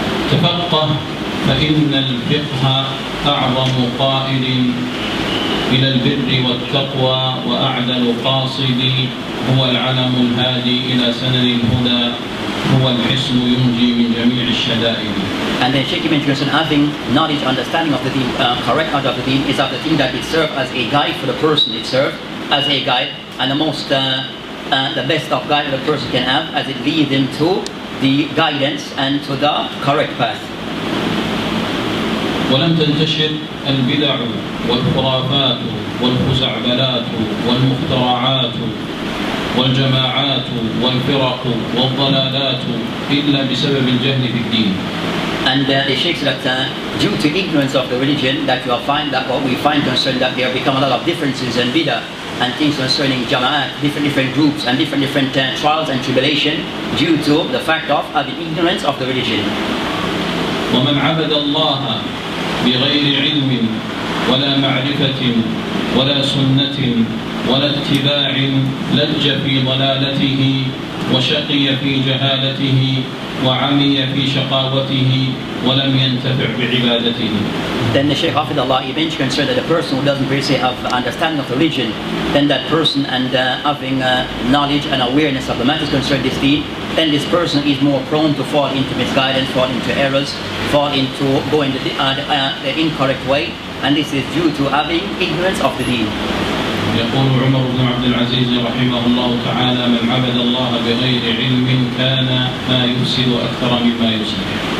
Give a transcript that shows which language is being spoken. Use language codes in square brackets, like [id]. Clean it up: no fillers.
[ar] تفقه فإن الفقه أعظم قائد إلى البر والتقوى وأعدل قاصد، هو العلم الهادي إلى سنن الهدى هو الحصن ينجي من جميع الشدائد. [en] And then Sheikh mentioned having knowledge, understanding of the deen, correct knowledge of the deen is of the thing that it serves as a guide for the person. It serves as a guide, and the best of guide the person can have, as it leads him to the guidance and to the correct path. [ar] ولم تنتشر البدع والخرافات والخزعبلات والمخترعات والجماعات والفرق والضلالات إلا بسبب الجهل في الدين. [en] And the Sheikh said that due to ignorance of the religion, that you will find that what we find concerning that there become a lot of differences in bid'ah and things concerning jama'at, different groups and different trials and tribulation due to the fact of having ignorance of the religion. [ar] ومن عبد الله بغير علم ولا معرفة ولا سنة ولا اتباع لج في ضلالته وشقي في جهالته وعمي في شقاوته ولم ينتفع بعبادته. [en] Then the Shaykh Hafidullah eventually concerned that the person who doesn't really have understanding of religion, then that person and having knowledge and awareness of the matters concerning this deed, then this person is more prone to fall into misguidance, fall into errors, fall into going the incorrect way, and this is due to having ignorance of the deen. [ar] يقول عمر بن عبد العزيز رحمه الله تعالى من عبد الله بغير علم كان ما يفسد أكثر مما يصلح.